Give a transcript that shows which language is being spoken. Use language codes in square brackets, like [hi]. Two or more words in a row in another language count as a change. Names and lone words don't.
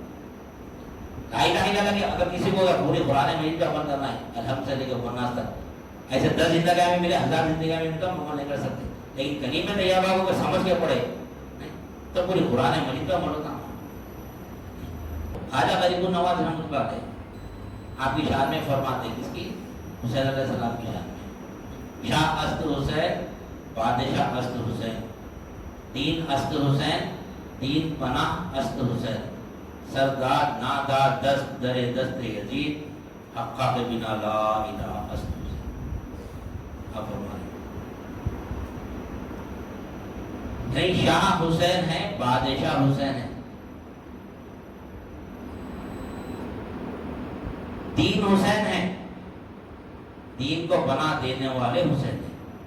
[ar] لا الہ الا اللہ [ur] اگر کسی کو اگر پوری قرآن مجید پہ عمل کرنا ہے الحمد سے لے کے ورناس تک، ایسے 10 زندگیاں میں ملے، 1000 زندگیاں میں ملے تو عمل نہیں کر سکتے. لیکن کلمہ طیبہ کو سمجھ کے پڑھے تو پوری قرآن مجید پہ عمل ہوتا. خواجہ غریب النواز [ar] رحمۃ اللہ علیہ [ur] آپ کی شان میں فرماتے ہیں، کس کی؟ حسین [ar] علیہ السلام [ur] کی شان میں، [fa] شاہ است حسین بادشاہ است حسین، دین است حسین دین پناہ است حسین، سردار نادار دست در دست یزید حقا کے بنا لا الہ است حسین. [ur] آپ فرمائیں نہیں شاہ حسین ہے، بادشاہ حسین ہے، دین حسین ہے، دین کو بنا دینے والے حسین ہیں.